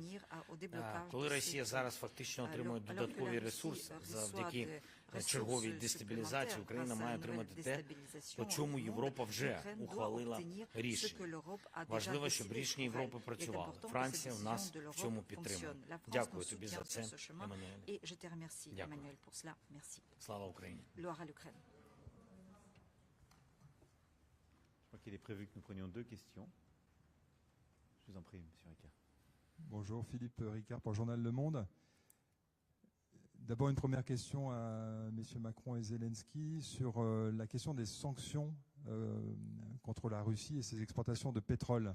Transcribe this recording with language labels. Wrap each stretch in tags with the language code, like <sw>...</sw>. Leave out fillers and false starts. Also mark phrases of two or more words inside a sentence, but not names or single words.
<uk>Коли Росія зараз фактично отримує додаткові ресурси завдяки черговій дестабілізації, Україна має отримати те, по чому Європа вже ухвалила рішення. Важливо, щоб рішення Європи працювало. Франція у нас в цьому підтримує. Дякую тобі за це, Еммануель. Дякую. Слава Україні.</uk> <fr>Je crois qu'il est prévu que nous prenions 2 questions. Je vous en prie, Monsieur Ricard. Bonjour, Philippe Ricard pour Journal Le Monde. D'abord, une première question à messieurs Macron et Zelensky sur la question des sanctions contre la Russie et ses exportations de pétrole.</fr>